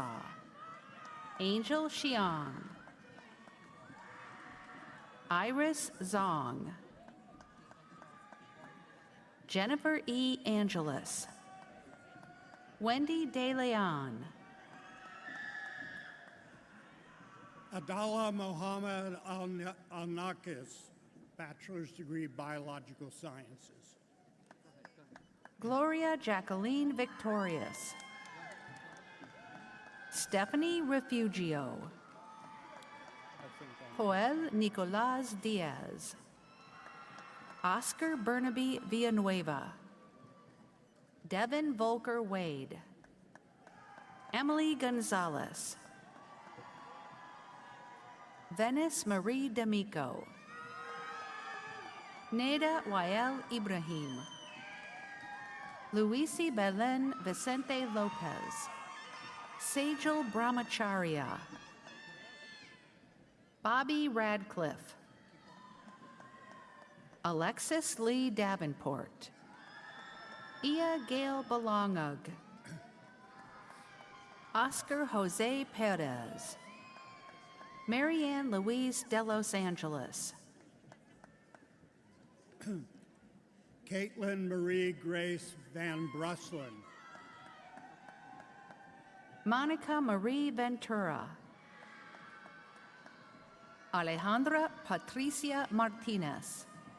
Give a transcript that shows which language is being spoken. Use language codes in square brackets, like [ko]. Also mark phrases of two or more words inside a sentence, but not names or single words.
[en] Angel Xiang. Iris Zong. Jennifer E. Angeles. Wendy De Leon. Adala Mohammed Al-Nakis, bachelor's degree biological sciences. Gloria Jacqueline Victorious. Stephanie Refugio. Joel Nicolas Diaz. Oscar Burnaby Villanueva. Devin Volker Wade. Emily Gonzalez. Venice Marie D'Amico. Neda Wael Ibrahim. Luisi Belen Vicente Lopez. Sejal Brahmacharya. Bobby Radcliffe. Alexis Lee Davenport. Ia Gail Belongug. Oscar Jose Perez. Marianne Louise de Los Angeles. Caitlin Marie Grace Van Bruslin. Monica Marie Ventura. Alejandra Patricia Martinez.